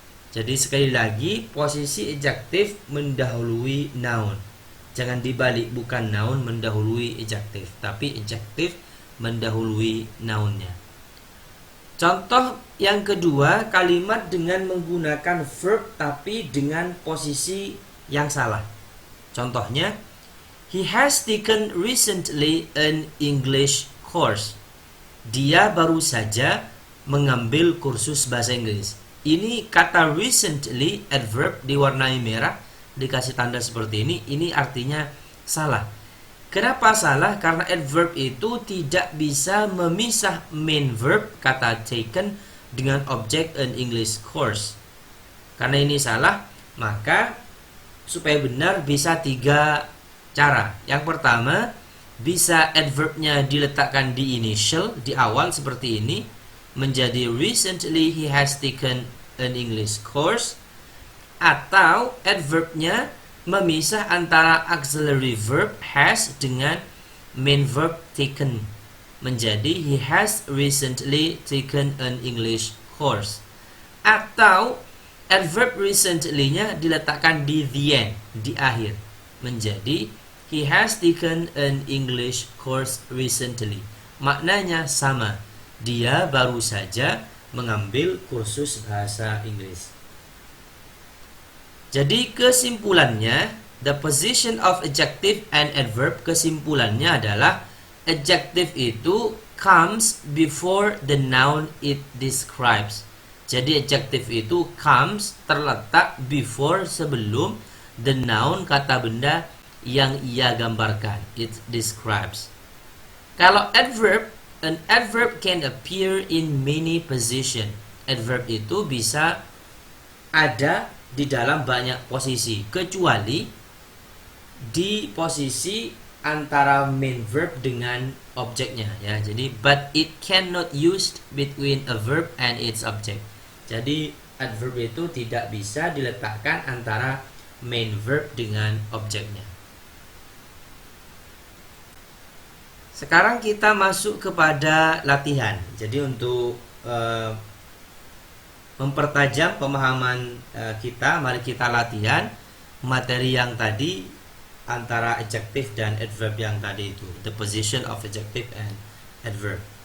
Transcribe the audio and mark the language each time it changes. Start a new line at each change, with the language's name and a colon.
Indonesian: Jadi sekali lagi, posisi adjektif mendahului noun. Jangan dibalik, bukan noun mendahului adjektif, tapi adjektif mendahului nounnya. Contoh yang kedua, kalimat dengan menggunakan verb tapi dengan posisi yang salah. Contohnya,
English: he has taken recently an English course.
Indonesian: Dia baru saja mengambil kursus bahasa Inggris. Ini kata recently, adverb diwarnai merah, dikasih tanda seperti ini artinya salah. Kenapa salah? Karena adverb itu tidak bisa memisah main verb, kata taken, dengan objek an English course. Karena ini salah, maka supaya benar bisa tiga cara. Yang pertama, bisa adverbnya diletakkan di initial, di awal seperti ini, menjadi
English: recently he has taken an English course,
Indonesian: atau adverbnya memisah antara auxiliary verb has dengan main verb taken, menjadi
English: he has recently taken an English course.
Indonesian: Atau adverb recently-nya diletakkan di
English: the end,
Indonesian: di akhir. menjadi
English: he has taken an English course recently.
Indonesian: Maknanya sama. Dia baru saja mengambil kursus bahasa Inggris. Jadi kesimpulannya,
English: the position of adjective and adverb,
Indonesian: kesimpulannya adalah adjective itu
English: comes before the noun it describes.
Indonesian: Jadi adjective itu
English: comes,
Indonesian: terletak
English: before,
Indonesian: sebelum
English: the noun,
Indonesian: kata benda yang ia gambarkan,
English: it describes.
Indonesian: Kalau
English: adverb, an adverb can appear in many position.
Indonesian: Adverb itu bisa ada di dalam banyak posisi, kecuali di posisi antara main verb dengan objeknya, ya. Jadi
English: but it cannot used between a verb and its object.
Indonesian: Jadi adverb itu tidak bisa diletakkan antara main verb dengan objeknya. Sekarang kita masuk kepada latihan. Jadi untuk mempertajam pemahaman kita, mari kita latihan materi yang tadi antara adjective dan adverb yang tadi itu,
English: the position of adjective and adverb.